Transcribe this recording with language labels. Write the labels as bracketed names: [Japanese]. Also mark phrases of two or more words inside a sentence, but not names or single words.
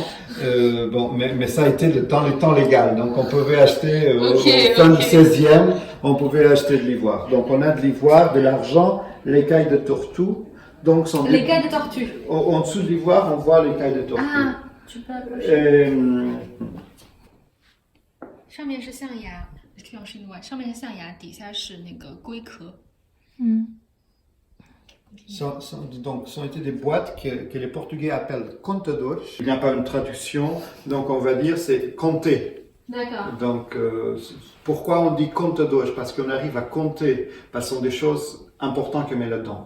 [French] Bon, mais ça a été dans les temps légal. Donc on pouvait acheter au fin du 16e, on pouvait acheter de l'ivoire. Donc on a de l'ivoire, de l'argent, l'écaille de tortue. Donc l'écaille de tortue. En dessous de l'ivoire, on voit l'écaille de tortue. Ah, tu peux approcher. [Chinese] 上面是象牙，用是另外，上面是象牙，底下是那个龟壳。 [French] Donc, ce sont été des boîtes que les Portugais appellent contadores. Il n'y a pas une traduction, donc on va dire c'est compter. D'accord. Donc, pourquoi on dit contadores? Parce qu'on arrive à compter, parce que ce sont des choses importantes qu'on met là-dedans.